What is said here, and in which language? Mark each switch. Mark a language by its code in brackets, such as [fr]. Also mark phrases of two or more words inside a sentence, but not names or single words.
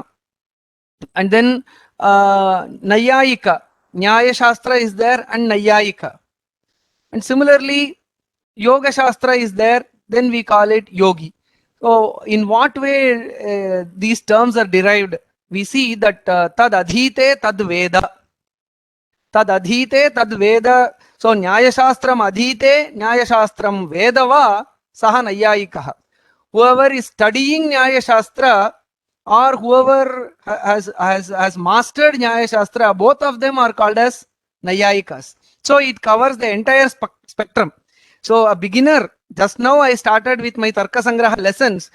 [en] And then Nayayika, Nyaya Shastra is there, and Nayayika. And similarly, Yoga Shastra is there, then we call it Yogi. So in what way these terms are derived? We see that [sa] तद् अधीते तद् वेद. तद् अधीते तद् वेद. So न्याय शास्त्रम् अधीते, न्याय शास्त्रम् वेद वा, सः नैयायिकः. [en] Whoever is studying Nyaya Shastra, or whoever has mastered Nyaya Shastra, both of them are called as Nayayikas. So it covers the entire spectrum. So a beginner, just now I started with my Tarka Sangraha lessons.